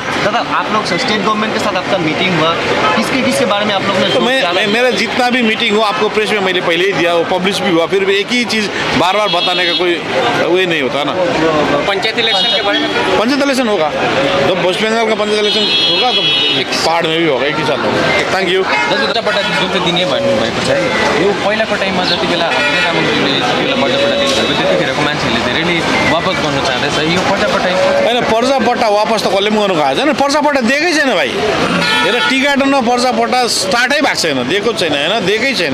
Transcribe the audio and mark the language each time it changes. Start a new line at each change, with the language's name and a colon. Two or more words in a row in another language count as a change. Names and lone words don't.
Hindi: दादा, आप लोग स्टेट गवर्नमेंट के साथ आपका मीटिंग हुआ, किसके बारे में आप लोग ने? तो मेरा जितना भी मीटिंग हुआ आपको प्रेस में मैंने पहले ही दिया, वो पब्लिश भी हुआ, फिर भी एक ही चीज़ बार बार बताने का कोई वे नहीं होता ना। पंचायत इलेक्शन के बारे में? पंचायत इलेक्शन होगा, जब वेस्ट बंगाल का पंचायत इलेक्शन होगा तो पहाड़ में भी होगा, एक ही साथ होगा।
English: Thank you.
Nepali: बर्जापट्टा जुन चाहिँ दिने भन्नुभएको छ है, यो पहिलाको टाइममा जति बेला हामीले रामज्यूले जति बेला बर्जापट्टा दिनुभएको त्यतिखेरको मान्छेहरूले धेरै नै वापस गर्न चाहँदैछ। यो पर्जापट्टा होइन, पर्जापट्टा वापस त कसले पनि गर्नु भएको छैन। पर्जापट्टा दिएकै छैन भाइ। हेर, टी गार्डनमा पर्जापट्टा स्टार्टै भएको छैन, दिएको छैन, होइन दिएकै छैन।